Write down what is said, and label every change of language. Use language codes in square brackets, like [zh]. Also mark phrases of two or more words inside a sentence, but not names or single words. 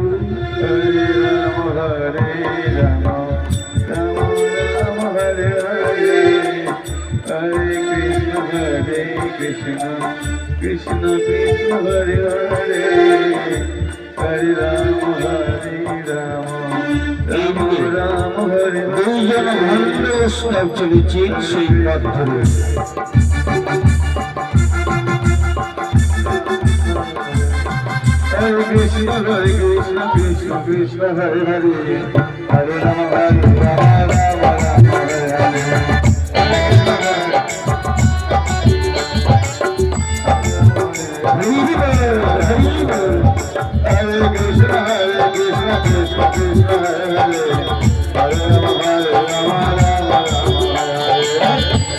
[sa] হরে রাম রাম রাম হরে হরে, হরে কৃষ্ণ কৃষ্ণ কৃষ্ণ হরে হরে, হরে রাম রাম হরে হরে। [bn] দুইজন ভণ্ড বৈষ্ণব চলেছে সেই পথ ধরে। [sa] হরে কৃষ্ণ কৃষ্ণ কৃষ্ণ হরে হরে, হরে রাম রাম রাম হরে হরে। Hare Krishna Krishna Krishna Hare Hare, Hare Rama Rama Rama Hare Hare.